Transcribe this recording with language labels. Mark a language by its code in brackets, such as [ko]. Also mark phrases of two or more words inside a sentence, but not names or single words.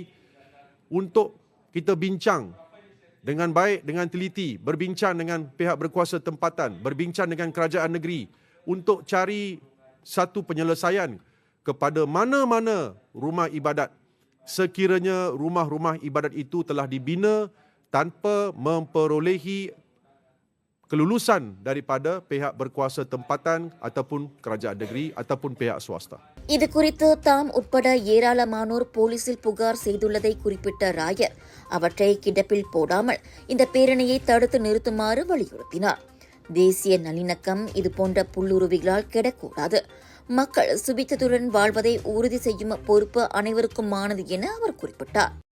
[ms] untuk kita bincang dengan baik, dengan teliti, berbincang dengan pihak berkuasa tempatan, berbincang dengan kerajaan negeri untuk cari satu penyelesaian kepada mana-mana rumah ibadat sekiranya rumah-rumah ibadat itu telah dibina tanpa memperolehi kelulusan daripada pihak berkuasa tempatan ataupun kerajaan negeri ataupun pihak swasta. [ta] இது குறித்து தாம் உட்பட ஏராளமானோர் போலீசில் புகார் செய்துள்ளதை குறிப்பிட்ட ராயர் அவற்றை கிடப்பில் போடாமல் இந்த பேரணியை தடுத்து நிறுத்துமாறு வலியுறுத்தினார். தேசிய நல்லிணக்கம் இதுபோன்ற புல்லுருவிகளால் கெடக்கூடாது. மக்கள் சுபித்தத்துடன் வாழ்வதை உறுதி செய்யும் பொறுப்பு அனைவருக்குமானது என அவர் குறிப்பிட்டார்.